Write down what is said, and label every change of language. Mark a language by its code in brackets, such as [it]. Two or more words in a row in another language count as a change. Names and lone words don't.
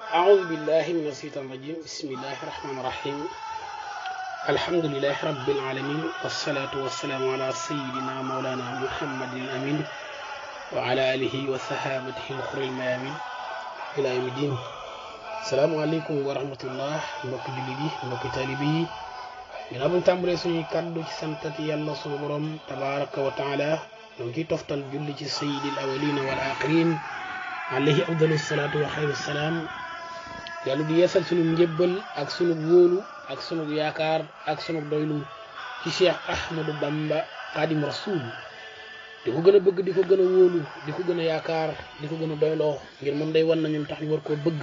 [ar] أعوذ بالله من الشيطان الرجيم بسم الله الرحمن الرحيم الحمد لله رب العالمين والصلاة والسلام على سيدنا مولانا محمد الأمين وعلى آله وصحابته الخر الميامين إلى يوم الدين. السلام عليكم ورحمة الله [wo] mbokk jullit yi mbokk taalibe yi ginnaaw bu ñu tàmbalee suñuy kàddu ci santati yàlla sunu borom [ar] تبارك وتعالى [wo] ñoo ngi ciy toftal julli ci [ar] سيد الأولين والآخرين عليه أفضل الصلاة وخير السلام. [wo] yàlla di yeesal sunu njëbbal ak sunu wóolu ak sunu yaakaar ak sunu doylu ci Cheikh Ahmadou Bamba Xaadim Rasul di ko gën a bëgg di ko gën a wóolu di ko gën a yaakaar di ko gën a doyloo ngir moom day wan nañu tax ñu war koo bëgg.